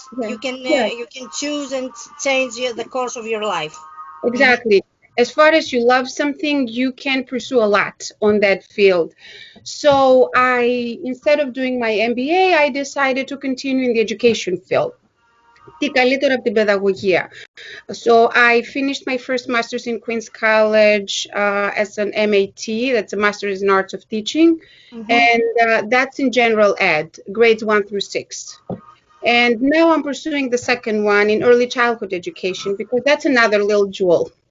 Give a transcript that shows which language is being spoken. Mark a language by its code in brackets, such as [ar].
[en] yes, yes, You can choose and change the course of your life. Mhm. exactly. As far as you love something, you can pursue a lot on that field. So instead of doing my MBA, I decided to continue in the education field. [el] Τι καλύτερο από την παιδαγωγία. [en] So I finished my first master's in Queen's College as an MAT, that's a master's in arts of teaching, Mhm. and that's in general ed, grades 1 through 6. And now I'm pursuing the second one in early childhood education, because that's another little jewel.